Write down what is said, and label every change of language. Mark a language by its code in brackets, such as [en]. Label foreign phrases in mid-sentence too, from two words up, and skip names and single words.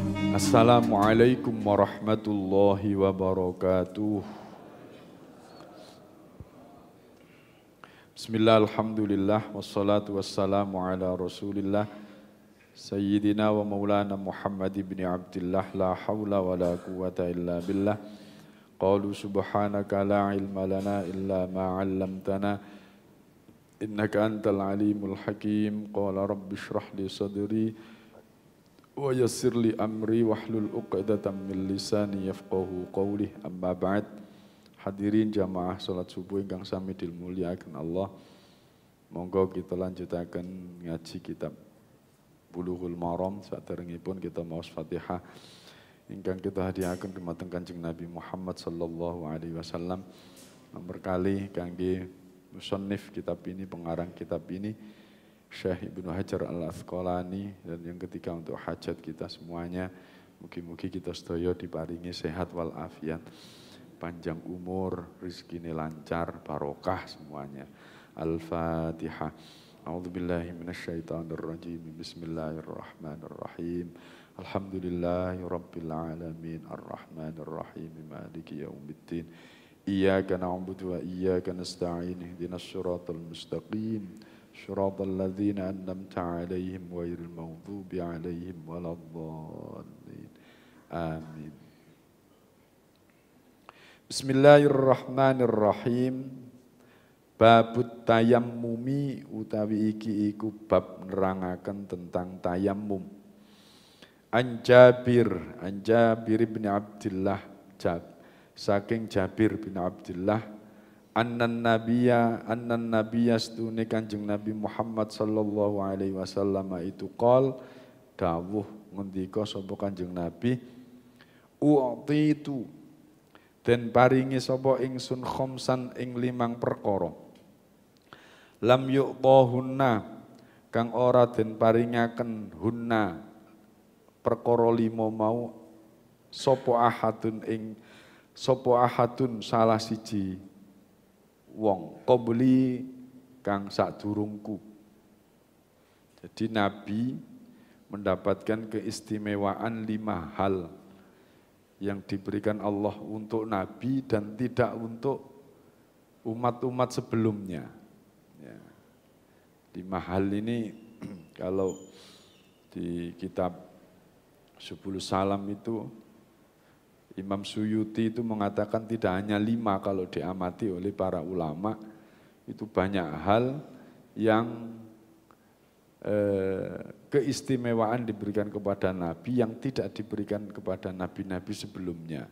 [ar] السلام عليكم ورحمة الله وبركاته. بسم الله، الحمد لله، والصلاة والسلام على رسول الله سيدنا ومولانا محمد ابن عبد الله. لا حول ولا قوة إلا بالله. قالوا سبحانك لا علم لنا إلا ما علمتنا إنك أنت العليم الحكيم. قال رب اشرح لي صدري ويسر لي أمري واحلل عقدة من لساني يفقهوا قولي. أما بعد. [jv] Hadirin jamaah salat subuh ingkang sami dimulyakaken Allah. Monggo kita lanjutaken ngaji kitab Bulughul Maram. Saderengipun kita maos Fatihah ingkang kita hadiahaken dumateng Kanjeng Nabi Muhammad [ar] صلى الله عليه وسلم. [id] Nomor kali kangge musannif kitab ini, pengarang kitab ini Syekh Ibnu Hajar Al-Asqalani, dan yang ketiga untuk hajat kita semuanya. [jv] Mugi-mugi kita sedaya diparingi sehat wal afiat, panjang umur, rezekine lancar, barokah semuanya. [ar] Al-Fatihah. أعوذ بالله من الشيطان الرجيم. بسم الله الرحمن الرحيم. الحمد لله رب العالمين، الرحمن الرحيم، مالك يوم الدين. إياك نعبد وإياك نستعين. اهدنا الصراط المستقيم. صراط الذين أنعمت عليهم غير المغضوب عليهم ولا الضالين. Amin. بسم الله الرحمن الرحيم. باب التيمم [jv] utawi iki iku bab nerangaken tentang tayammum. An Jabir bin Abdillah, saking Jabir bin Abdillah, [ar] أن النبي [jv] stune Kanjeng Nabi Muhammad [ar] صلى الله عليه وسلم [jv] itu qol dawuh ngendika sapa Kanjeng Nabi, u'titu den paringi sapa ingsun khamsan ing 5 perkara, [ar] لم يؤتهن [jv] kang ora den paringaken hunna perkara 5 mau sapa ahadun salah siji wong qabli kang sadurungku. [id] Jadi Nabi mendapatkan keistimewaan 5 hal yang diberikan Allah untuk Nabi dan tidak untuk umat-umat sebelumnya. Ya. 5 hal ini kalau di kitab Subul Salam itu Imam Suyuti itu mengatakan tidak hanya 5 kalau diamati oleh para ulama, itu banyak hal yang keistimewaan diberikan kepada Nabi yang tidak diberikan kepada nabi-nabi sebelumnya.